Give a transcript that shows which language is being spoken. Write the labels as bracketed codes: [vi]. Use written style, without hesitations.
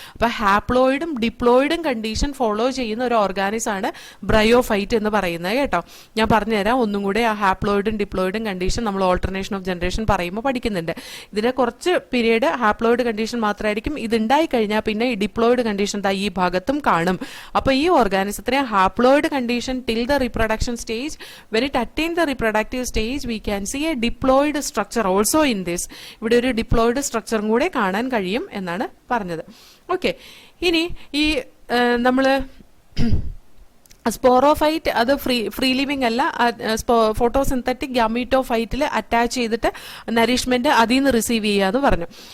[ml] അപ്പൊ ഹാപ്ലോയിഡും ഡിപ്ലോയിഡും condition follow ചെയ്യുന്ന ഒരു ഓർഗാനിസം ആണ് ബ്രയോഫൈറ്റ് എന്ന് പറയുന്നത് കേട്ടോ. ഞാൻ പറഞ്ഞുതരാം ഒന്നും കൂടെ. ആ ഹാപ്ലോയിഡും ഡിപ്ലോയിഡും കണ്ടീഷൻ നമ്മൾ ഓൾട്ടർനേഷൻ ഓഫ് ജനറേഷൻ പറയുമ്പോൾ പഠിക്കുന്നുണ്ട്. ഇതിന്റെ കുറച്ച് പീരീഡ് ഹാപ്ലോയിഡ് കണ്ടീഷൻ മാത്രമായിരിക്കും. ഇത് ഉണ്ടായി കഴിഞ്ഞാൽ പിന്നെ ഈ ഡിപ്ലോയിഡ് കണ്ടീഷൻ ഈ ഭാഗത്തും കാണും. അപ്പൊ ഈ ഓർഗാനിസത്തിനെ [en] haploid condition till the reproduction stage. When it attains the reproductive stage, we can see a diploid structure also in this. [ml] ഇവിടെ ഒരു diploid structure കൂടെ കാണാൻ കഴിയും എന്നാണ് പറഞ്ഞത്. ഓക്കെ, ഇനി ഈ നമ്മള് സ്പോറോഫൈറ്റ് അത് ഫ്രീ ലിവിംഗ് അല്ല, ഫോട്ടോസിന്തറ്റിക് ഗ്യാമീറ്റോഫൈറ്റിൽ അറ്റാച്ച് ചെയ്തിട്ട് നറിഷ്മെന്റ് അതിൽ നിന്ന് റിസീവ് ചെയ്യാന്ന് പറഞ്ഞു.